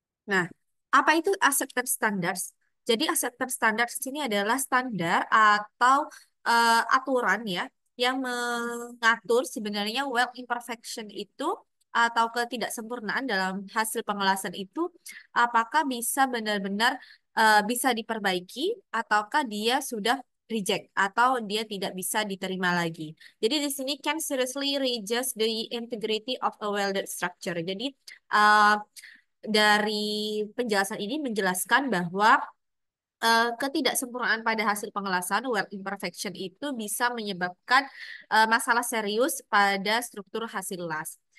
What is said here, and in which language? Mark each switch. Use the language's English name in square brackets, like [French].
[Indonesian] Nah, apa itu acceptance standards? Jadi acceptance standards ini adalah standar atau aturan ya yang mengatur sebenarnya well imperfection itu atau ketidaksempurnaan dalam hasil pengelasan itu apakah bisa benar-benar bisa diperbaiki ataukah dia sudah reject atau dia tidak bisa diterima lagi. Jadi di sini [English] can seriously reduce the integrity of a welded structure. [Indonesian] Jadi uh, dari penjelasan ini menjelaskan bahwa ketidaksempurnaan pada hasil pengelasan weld imperfection itu bisa menyebabkan masalah serius pada struktur hasil las.